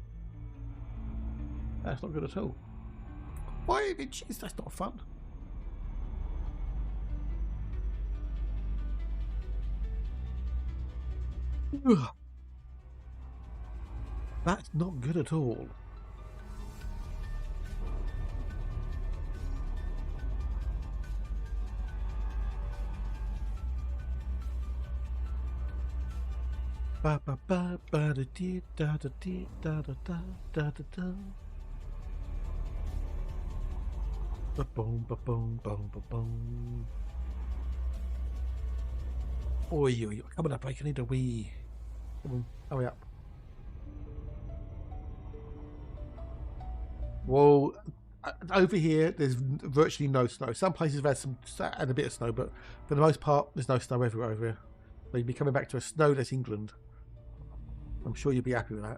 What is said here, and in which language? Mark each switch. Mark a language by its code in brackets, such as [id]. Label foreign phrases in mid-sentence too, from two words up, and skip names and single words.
[en] That's not good at all. Why? Jeez, that's not fun. Ugh. That's not good at all. Ba ba ba ba da dee da da dee da da da da da da. Ba boom ba boom boom ba boom. Oi oi oi! Coming up, I need a wee. Come on, hurry up. Well, over here there's virtually no snow. Some places have had some and a bit of snow, but for the most part there's no snow everywhere over here. So you'll be coming back to a snowless England. I'm sure you'll be happy with that.